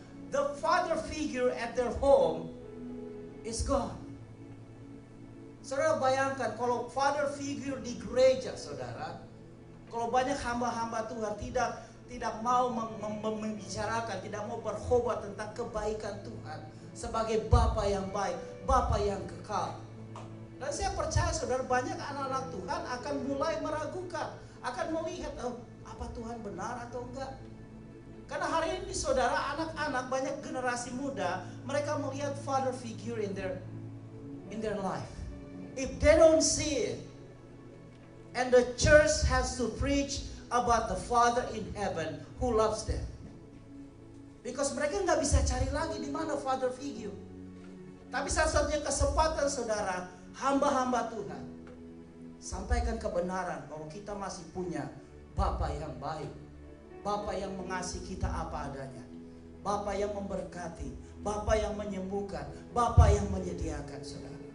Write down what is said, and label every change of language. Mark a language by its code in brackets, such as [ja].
[en] The father figure at their home is gone. [id] Saudara bayangkan kalau father figure di gereja saudara, kalau banyak hamba-hamba Tuhan tidak mau membicarakan, tidak mau berkhotbah tentang kebaikan Tuhan sebagai Bapa yang baik, Bapa yang kekal. Dan saya percaya saudara, banyak anak-anak Tuhan akan mulai meragukan, akan melihat apa Tuhan benar atau enggak. Karena hari ini saudara, anak-anak, banyak generasi muda, mereka melihat father figure [en] in their life. If they don't see it, and the church has to preach about the Father in heaven who loves them. [id] Because mereka nggak bisa cari lagi di mana father figure. Tapi satu-satunya kesempatan saudara, hamba-hamba Tuhan, sampaikan kebenaran bahwa kita masih punya Bapa yang baik, Bapa yang mengasihi kita apa adanya, Bapa yang memberkati, Bapa yang menyembuhkan, Bapa yang menyediakan saudara.